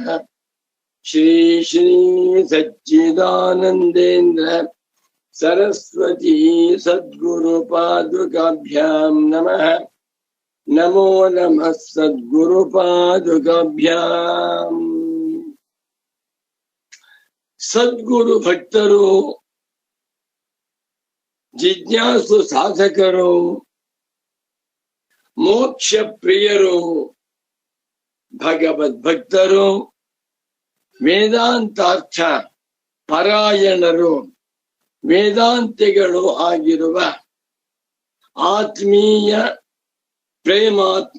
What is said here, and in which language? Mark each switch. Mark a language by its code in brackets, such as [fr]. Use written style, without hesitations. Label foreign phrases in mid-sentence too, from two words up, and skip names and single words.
[sa] श्री श्री सच्चिदानन्देन्द्र सरस्वती सद्गुरुपादुकाभ्यां नमः। नमो नमः सद्गुरुपादुकाभ्याम्। [kn] सद्गुरु भक्तರು, ಜಿಜ್ಞಾಸು ಸಾಧಕರು, ಮೋಕ್ಷ ಪ್ರಿಯರು, ಭಗವದ್ಭಕ್ತರು, ವೇದಾಂತಾರ್ಥ ಪರಾಯಣರು, ವೇದಾಂತಿಗಳು ಆಗಿರುವ ಆತ್ಮೀಯ ಪ್ರೇಮಾತ್ಮ